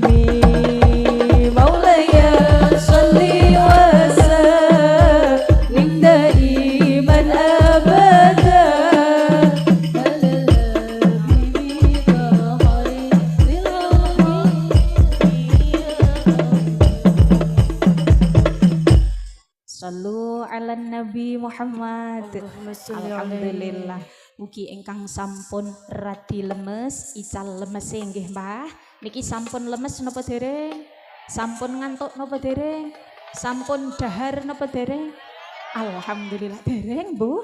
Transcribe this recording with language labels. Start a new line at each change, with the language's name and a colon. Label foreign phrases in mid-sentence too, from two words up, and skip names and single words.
Arabic: مولاي صل وسلم دائما أبدا صلوا على النبي محمد. Alhamdulillah.
Javanese: Mugi ingkang sampun radi lemes, ical lemes nggih Mbah. Niki sampun lemes napa dereng? Sampun ngantuk napa dereng? Sampun dahar napa dereng? Alhamdulillah dereng Bu.